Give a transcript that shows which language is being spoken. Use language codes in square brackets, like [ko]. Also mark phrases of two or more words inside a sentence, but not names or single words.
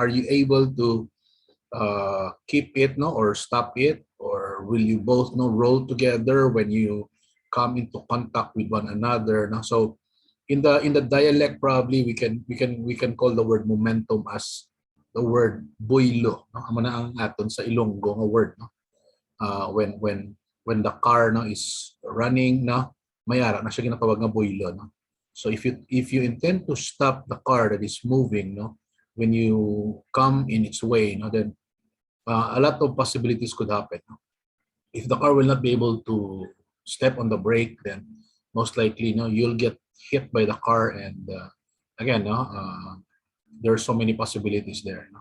[en] Are you able to keep it, no, or stop it, or will you both, no, roll together when you come into contact with one another, no? So in the dialect, probably we can call the word momentum as the word boilo, no? [hil] Amo na ang aton sa Ilonggo nga word, no? [en] When the car, no, is running, [hil] no, mayara na siya ginatawag nga boilo, no? [en] So if you intend to stop the car that is moving, no, when you come in its way, no, then a lot of possibilities could happen. If the car will not be able to step on the brake, then most likely, no, you'll get hit by the car, and again, no, there are so many possibilities there, no?